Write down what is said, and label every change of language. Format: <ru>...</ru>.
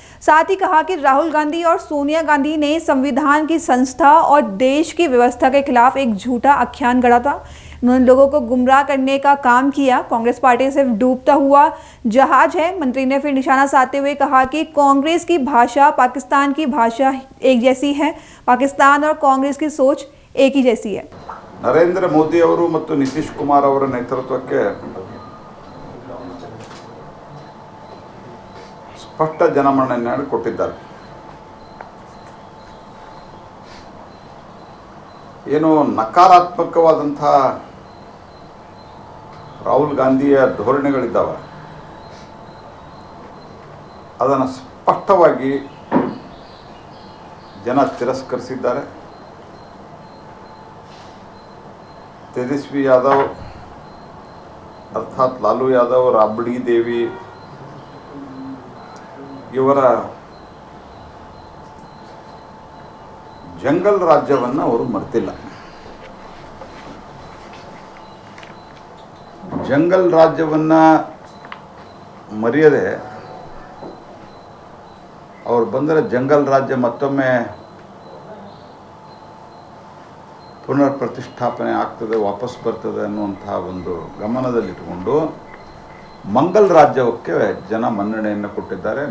<hi>साथ ही कहा कि राहुल गांधी और सोनिया गांधी ने संविधान की संस्था और देश की व्यवस्था के खिलाफ एक झूठा आख्यान गढ़ा था। उन्होंने लोगों को गुमराह करने का काम किया। कांग्रेस पार्टी सिर्फ डूबता हुआ जहाज है। मंत्री ने फिर निशाना साधते हुए कहा कि कांग्रेस की भाषा पाकिस्तान की भाषा एक जैसी है, पाकिस्तान और कांग्रेस की सोच एक ही जैसी है।</hi> <kn>नरेंद्र मोदी ಅವರು ಮತ್ತು ನಿತೀಶ್ ಕುಮಾರ್ ಅವರ ನೇತೃತ್ವಕ್ಕೆ ಸ್ಪಷ್ಟ ಜನಮನ್ನಣೆಯನ್ನು ಕೊಟ್ಟಿದ್ದಾರೆ. ಏನು ನಕಾರಾತ್ಮಕವಾದಂಥ ರಾಹುಲ್ ಗಾಂಧಿಯ ಧೋರಣೆಗಳಿದ್ದಾವೆ, ಅದನ್ನು ಸ್ಪಷ್ಟವಾಗಿ ಜನ ತಿರಸ್ಕರಿಸಿದ್ದಾರೆ. तेजस्वी यादव अर्थात लालू यादव, राबड़ी देवी ಇವರ ಜಂಗಲ್ ರಾಜ್ಯವನ್ನು ಅವರು ಮರೆತಿಲ್ಲ. ಜಂಗಲ್ ರಾಜ್ಯವನ್ನು ಮರೆಯದೆ ಅವರು ಬಂದರೆ ಜಂಗಲ್ ರಾಜ್ಯ ಮತ್ತೊಮ್ಮೆ ಪುನರ್ ಪ್ರತಿಷ್ಠಾಪನೆ ಆಗ್ತದೆ, ವಾಪಸ್ ಬರ್ತದೆ ಅನ್ನುವಂತಹ ಒಂದು ಗಮನದಲ್ಲಿಟ್ಟುಕೊಂಡು ಮಂಗಲ್ ರಾಜ್ಯಕ್ಕೆ ಜನ ಮನ್ನಣೆಯನ್ನು ಕೊಟ್ಟಿದ್ದಾರೆ.</kn>